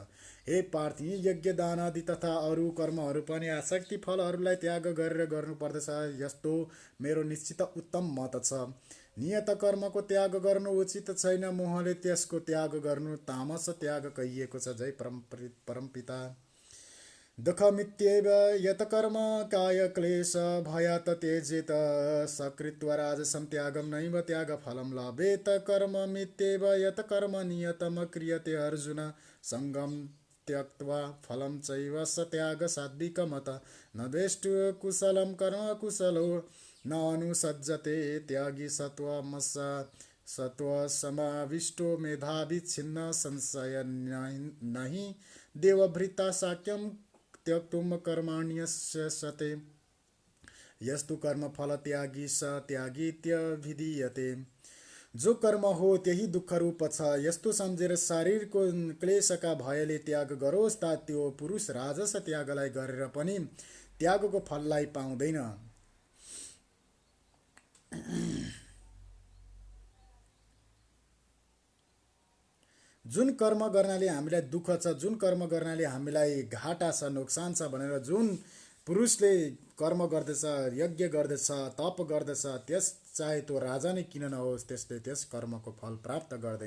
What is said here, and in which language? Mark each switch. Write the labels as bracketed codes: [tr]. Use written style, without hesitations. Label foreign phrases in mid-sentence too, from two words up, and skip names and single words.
[ne] हे पार्थ, यी यज्ञ दान आदि तथा अरू कर्महरू पनि आसक्ति फलहरूलाई त्याग गरेर गर्नुपर्दछ, यस्तो मेरो निश्चित उत्तम मत छ। नियत कर्मको त्याग गर्नु उचित छैन, मोहले त्यसको त्याग गर्नु तामस त्याग कहिएको छ। जय परमपिता। [sa] दुःखमित्येव यत कर्म काय क्लेश भयात् त्यजेत, सकृत्वा राजसं त्यागं नैव त्यागफलं लभेत। कर्ममित्येव यत कर्म नियतं क्रियते अर्जुन, सङ्गं त्यक्त्वा फलं चैव स त्याग सात्विकमत। न द्वेष्टि कुशलं कर्म कुशलो न अनुसज्जते, त्यागी सत्त्वसमाविष्टो मेधावी छिन्न संशय नहि देवभृता साक्यं त्यक्तुम कर्माण्यस्यते। यस्तु कर्मफल त्यागी स त्यागीत्यभिधीयते। [ne] जो कर्म हो त्यही दुःख रूप छ, यस्तो सम्झेर शरीरको क्लेशका भयले त्याग गरोस् ता त्यो पुरुष राजस त्यागलाई गरेर पनि त्यागको फललाई पाउँदैन। जुन कर्म गर्नाले हामीलाई दुःख छ, जुन कर्म गर्नाले हामीलाई घाटा छ, नोक्सान छ भनेर जुन पुरुषले कर्म गर्दछ, यज्ञ गर्दछ, तप गर्दछ, त्यस चाहे त्यो राजा नै किन नहोस्, त्यसले त्यस कर्मको फल प्राप्त गर्दैन।